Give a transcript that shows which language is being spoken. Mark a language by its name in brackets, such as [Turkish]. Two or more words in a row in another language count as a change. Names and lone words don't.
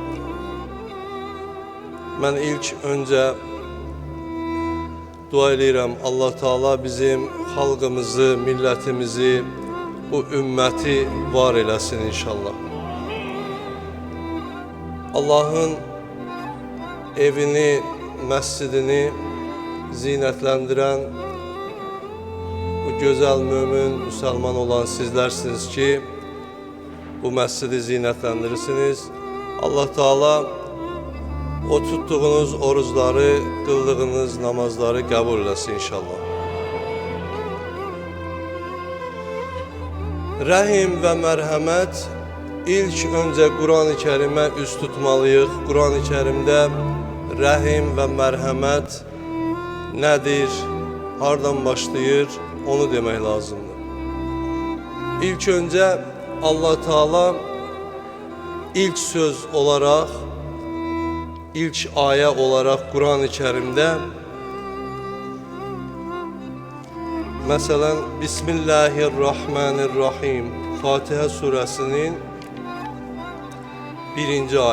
[Azerbaijani] Ben ilk önce dua edirəm, Allah Teala bizim xalqımızı, millətimizi, bu ümməti var eləsin inşallah. Allah'ın evini, məscidini zinətləndirən [Turkish] bu güzel mümin, Müslüman olan sizlersiniz [Azerbaijani] ki bu məscidi zinətlendirirsiniz. [Turkish] Allah Teala o tuttuğunuz oruçları, kıldığınız namazları [Azerbaijani] qəbul eləsin inşallah. Rəhim və mərhəmət ilk öncə Quran-ı Kərimə üst tutmalıyıq. Quran-ı Kərimdə rəhim və mərhəmət nədir, hardan başlayır, onu demək lazımdır. [Turkish] İlk öncə Allah Teala ilk söz olarak, ilk aye olarak Kur'an-ı Kerim'de mesela Bismillahirrahmanirrahim Fatiha suresinin 1.